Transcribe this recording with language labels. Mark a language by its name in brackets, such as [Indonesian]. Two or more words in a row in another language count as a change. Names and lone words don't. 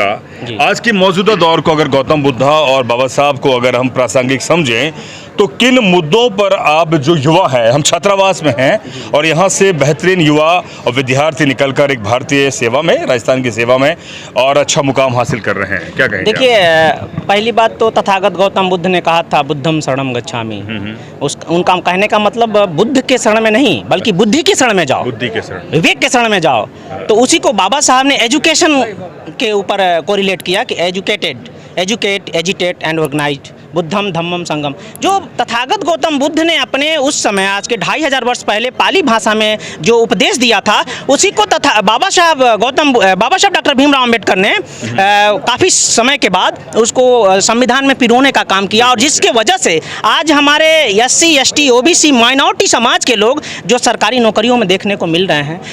[Hindi] आज की मौजूदा दौर को अगर गौतम बुद्ध और बाबा साहब को अगर हम प्रासंगिक समझें तो किन मुद्दों पर आप जो युवा है, हम छात्रावास में हैं और यहाँ से बेहतरीन युवा और विद्यार्थी निकलकर एक भारतीय सेवा में, राजस्थान की सेवा में और अच्छा मुकाम हासिल कर रहे हैं, क्या कहेंगे? देखिए, पहली बात तो तथागत गौतम बुद्ध ने कहा था [Pali] बुद्धम शरणम गच्छामि। [Hindi] उनका कहने का मतलब बुद्ध के शरण में नहीं बल्कि बुद्धि के शरण में जाओ, बुद्धि के शरण, विवेक के शरण में जाओ। तो उसी को बाबा साहब ने एजुकेशन के ऊपर कोरिलेट किया कि [English] educate, agitate and organised, [Pali] बुद्धम धम्मम संगम। [Hindi] जो तथागत गौतम बुद्ध ने अपने उस समय आज के 2500 वर्ष पहले पाली भाषा में जो उपदेश दिया था, उसी को बाबा साहब डॉक्टर भीमराव अंबेडकर ने काफ़ी समय के बाद उसको संविधान में पिरोने का काम किया और जिसके वजह से आज हमारे SC, ST, OBC माइनॉरिटी समाज के लोग जो सरकारी नौकरियों में देखने को मिल रहे हैं।